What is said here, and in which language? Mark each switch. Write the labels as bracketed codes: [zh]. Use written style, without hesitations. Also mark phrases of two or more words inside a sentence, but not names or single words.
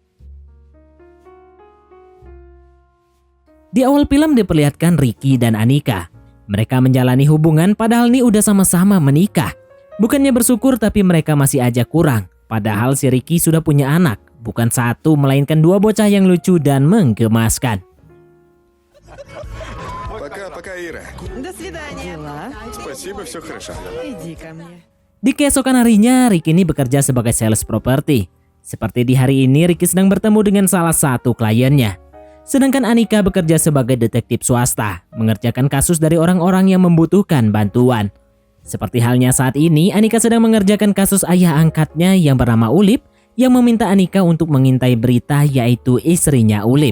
[id] Di awal film diperlihatkan Ricky dan Anika. Mereka menjalani hubungan padahal ini udah sama-sama menikah. Bukannya bersyukur tapi mereka masih aja kurang. Padahal si Ricky sudah punya anak, bukan satu melainkan dua bocah yang lucu dan menggemaskan. [ru] Пока, Ира. До свидания. Спасибо, все хорошо. Иди ко мне. [id] Di keesokan harinya, Ricky ini bekerja sebagai sales properti. Seperti di hari ini, Ricky sedang bertemu dengan salah satu kliennya. Sedangkan Anika bekerja sebagai detektif swasta, mengerjakan kasus dari orang-orang yang membutuhkan bantuan. Seperti halnya saat ini, Anika sedang mengerjakan kasus ayah angkatnya yang bernama Ulip yang meminta Anika untuk mengintai berita yaitu istrinya Ulip.